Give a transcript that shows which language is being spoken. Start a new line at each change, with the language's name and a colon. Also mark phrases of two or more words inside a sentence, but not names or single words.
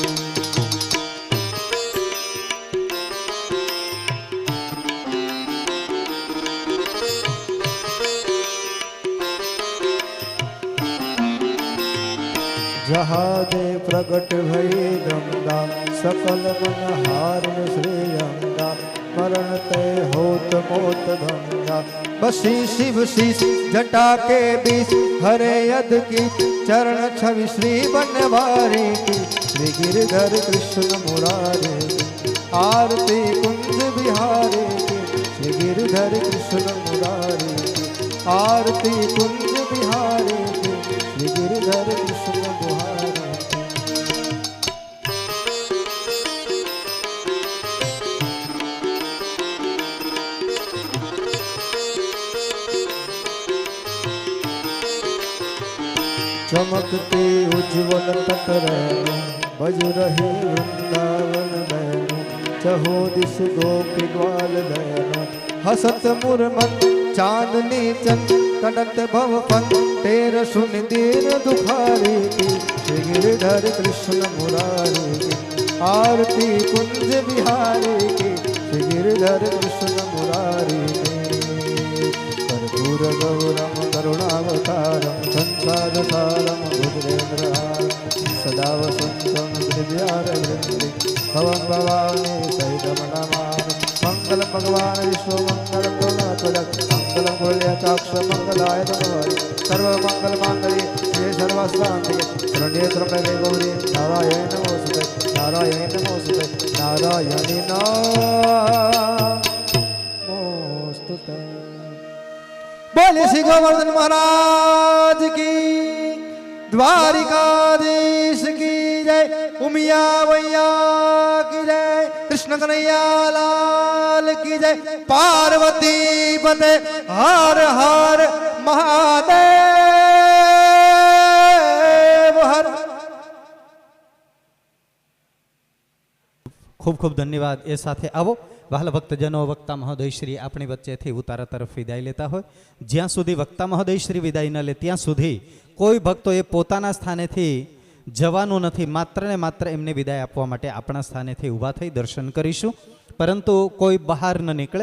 Hindi: जहाँ दे प्रगट भई गंगा सकल मन हारण श्रेयंगा मरण तय होत मोत भंगा बसी शिव शीश जटा के बीच हरे यद की चरण छवि श्री बनवारी की श्री गिरधर कृष्ण मुरारी की आरती कुंज बिहारी की श्री गिरधर कृष्ण मुरारी की आरती कुंज बिहारी की श्री गिरधर कृष्ण मुरारी की। चमकती उज्ज्वल तट रैनो बज रही वृंदावन बैनो चहो दिश गोपी ग्वाल नयनो हसत मुरमन चांदनी चंद कनत भव फन तेर सुन दीन दुखारी की श्री गिरधर कृष्ण मुरारी की आरती कुंज बिहारी की श्री गिरधर कृष्ण मुरारी की
Sanskrit: कर्पूर गौरम करुणावतारम संसार सारम भुजगेन्द्रहारम सदा वसंतं हृदयारविन्दे भवं भवानी सहितं नमामि मंगल भगवान विष्णु मंगल गुणध्वज मंगलं कुल्यचाक्ष मंगलाय तनोहरि सर्वमंगल मांगल्ये श्री सर्वशान्तिके शरण्ये त्र्यंबके गौरी नारायण नमोस्तुते नारायण नमोस्तुते नारायणी नमोस्तुते।
Hindi: बोले श्री गोवर्धन महाराज की द्वारिकाधीश की जय उमिया मैया की जय कृष्ण कन्हैया लाल की जय पार्वती पते हर हर महादेव हर।
Gujarati: ખૂબ ખૂબ ધન્યવાદ। એ સાથે આવો વહાલા ભક્તજનો વક્તા મહોદય શ્રી આપણી વચ્ચેથી ઉતારા તરફ વિદાય લેતા હોય જ્યાં સુધી વક્તા મહોદય શ્રી વિદાય ન લે ત્યાં સુધી કોઈ ભક્તોએ પોતાના સ્થાનેથી જવાનું નથી, માત્ર ને માત્ર એમને વિદાય આપવા માટે આપણા સ્થાનેથી ઊભા થઈ દર્શન કરીશું, પરંતુ કોઈ બહાર ન નીકળે।